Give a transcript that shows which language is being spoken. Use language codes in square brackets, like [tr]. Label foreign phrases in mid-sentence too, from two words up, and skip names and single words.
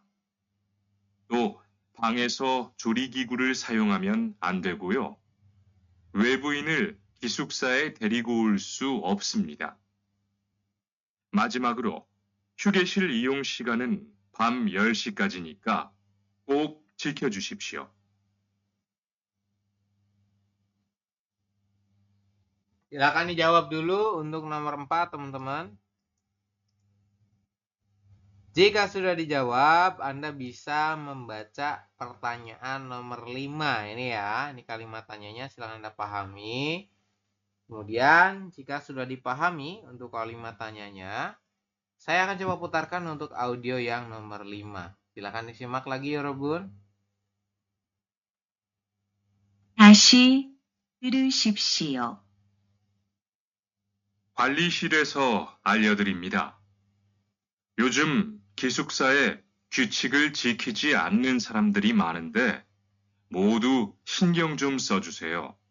[ko] 또 방에서 조리기구를 사용하면 안 되고요. 외부인을 기숙사에 데리고 올 수 없습니다. 마지막으로 휴게실 이용 시간은 밤 10시까지니까 꼭 지켜주십시오. [id] Silakan dijawab dulu untuk nomor 4 teman-teman. Jika sudah dijawab, Anda bisa membaca pertanyaan nomor 5 ini ya. Ini kalimat tanyanya silakan Anda pahami. Kemudian jika sudah dipahami untuk kalimat tanyanya, saya akan coba putarkan untuk audio yang nomor 5. Silakan disimak lagi ya Robun. [ko] 다시 들으십시오. 관리실에서 알려드립니다. 요즘 기숙사에 규칙을 지키지 않는 사람들이 많은데 모두 신경 좀 써주세요.